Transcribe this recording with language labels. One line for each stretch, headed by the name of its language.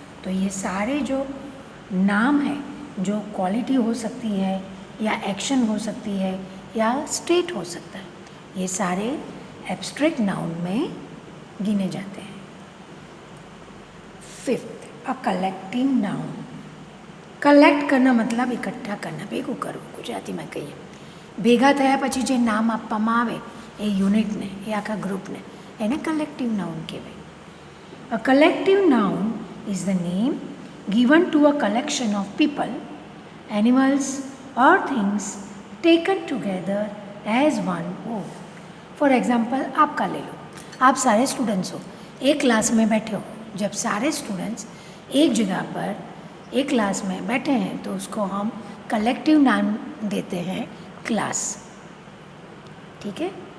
Hindi: तो ये सारे जो नाम है, जो क्वालिटी हो सकती है या एक्शन हो सकती है या स्टेट हो सकता है, ये सारे एब्स्ट्रैक्ट नाउन में गिने जाते हैं। Fifth, a collective noun. Collect करना मतलब इकट्ठा करना,
Gujarati: ભેગું કરવું ગુજરાતીમાં કહીએ। ભેગા થયા પછી જે નામ આપવામાં આવે એ યુનિટને, એ આખા ગ્રુપને, એને કલેક્ટિવ નાઉન કહેવાય।
English: A collective noun is the name given to a collection of people, animals or things taken together as one whole।
Hindi: For example आपका ले लो, आप सारे स्टूडेंट्स हो, एक क्लास में बैठे हो। जब सारे स्टूडेंट्स एक जगह पर एक क्लास में बैठे हैं तो उसको हम कलेक्टिव नाम देते हैं क्लास। ठीक है।